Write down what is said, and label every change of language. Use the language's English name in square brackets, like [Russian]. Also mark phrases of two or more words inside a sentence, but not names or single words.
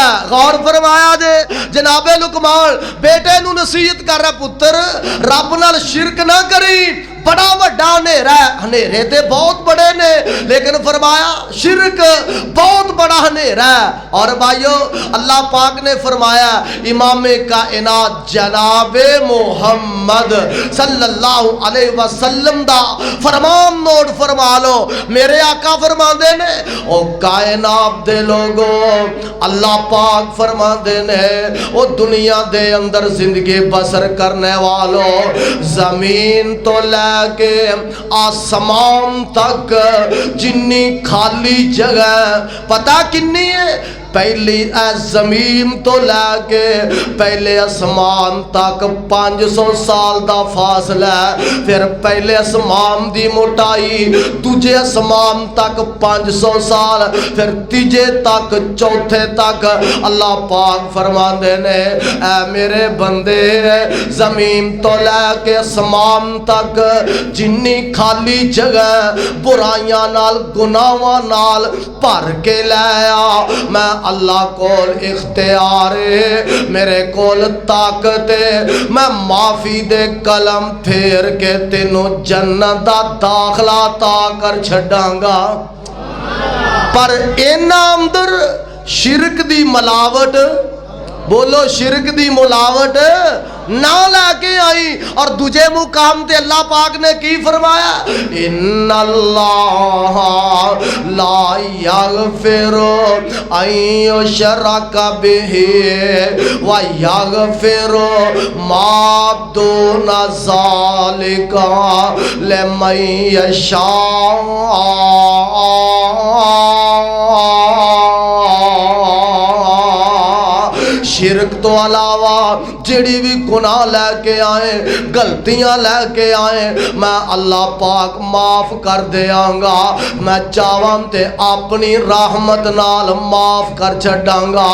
[Punjabi] غور فرمایا جے جنابِ لقمان بیٹے نوں نصیحت کر رہا، پتر رب نال شرک نہ کری، بڑا وڈا ہنیرا ہے. ہنیرے تے بہت بڑے نے لیکن فرمایا شرک بہت بڑا ہنیرا ہے. اور بھائیو اللہ پاک نے فرمایا امامِ کائنات جنابِ محمد [Arabic] صلى الله عليه وسلم [Punjabi] دا فرمان نوٹ فرما لو. میرے آقا فرماتے نے او کائنات دے لوگو اللہ پاک فرماتے نے او دنیا دے اندر زندگی بسر کرنے والو زمین توں کے آسمان تک جنی خالی جگہ پتہ کنی ہے? پہلی زمین توں لے کے پہلے آسمان تک 500 سال کا فاصلہ، فیر پہلے آسمان کی موٹائی دوجے آسمان تک 500 سال، فیر تیجے تک چوتھے تک. اللہ پاک فرماتے نے اے میرے بندے زمین توں لے کے آسمان تک جنی خالی جگہ برائیاں نال گناہاں نال بھر کے لایا میں اللہ کول اختیار ہے، میرے کول طاقت ہے، میں معافی دی قلم پھیر کے تینوں جنت دا داخلہ تاں کر چھڈاں گا. پر انہاں اندر شرک دی ملاوٹ، بولو شرک دی ملاوٹ نہ لے کے آئی. اور دوجے مقام تے اللہ پاک نے کی فرمایا [Arabic] إن الله لا يغفر أن يشرك به ويغفر ما دون ذلك لمن يشاء. [Punjabi] شرک توں علاوہ جہڑی بھی گناہ لے کے آئے غلطیاں لے کے آئے میں اللہ پاک معاف کر دیاں گا، میں چاہاں تے اپنی رحمت نال معاف کر چھڈاں گا.